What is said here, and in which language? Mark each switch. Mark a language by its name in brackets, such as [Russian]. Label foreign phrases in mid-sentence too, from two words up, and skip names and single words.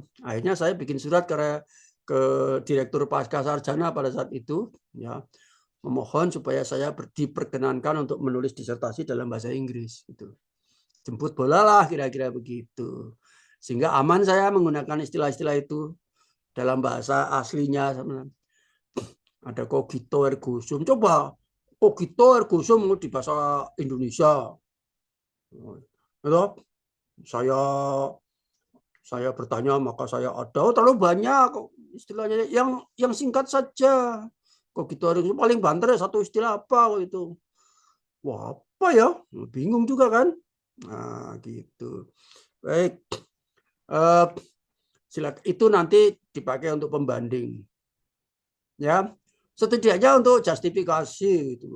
[Indonesian] Akhirnya saya bikin surat ke Direktur Pasca Sarjana pada saat itu, ya, memohon supaya saya diperkenankan untuk menulis disertasi dalam bahasa Inggris. Gitu. Jemput bola lah kira-kira begitu. Sehingga aman saya menggunakan istilah-istilah itu dalam bahasa aslinya. Ada [Latin] cogito ergo sum. [Indonesian] Coba [Latin] cogito ergo sum [Indonesian] di bahasa Indonesia. Saya bertanya maka saya ada. Oh, terlalu banyak istilahnya. Yang singkat saja. [Latin] Cogito ergo sum [Indonesian] paling banter ya satu istilah apa itu. Wah, apa ya? Bingung juga kan? Nah, gitu. Baik. Silakan. Itu nanti dipakai untuk pembanding. Ya. Setidaknya untuk justifikasi gitu.